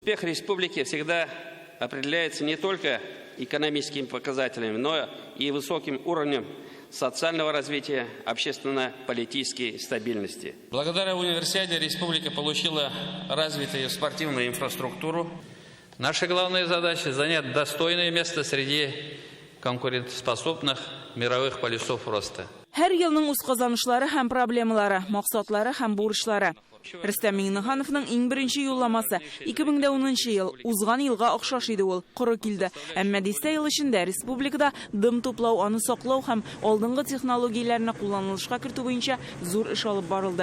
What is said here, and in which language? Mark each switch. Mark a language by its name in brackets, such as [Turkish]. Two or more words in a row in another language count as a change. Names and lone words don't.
[Russian] Успех республики всегда определяется не только экономическими показателями, но и высоким уровнем социального развития, общественно-политической стабильности. Благодаря универсиаде республика получила развитую спортивную инфраструктуру. Наша главная задача – занять достойное место среди конкурентоспособных мировых полюсов роста. [Tatar] Her yılның үз казанышлары һәм проблемалары, максатлары һәм бурычлары. Рөстәм Миңнехановның иң беренче юлламасы 2010 ел, узган елга охшаш иде ул, коры килде. Әмма дистә ел эчендә республикада дым туплау, аны саклау һәм алдынгы технологияләрне кулланылышка кертү буенча зур эш алып барылды.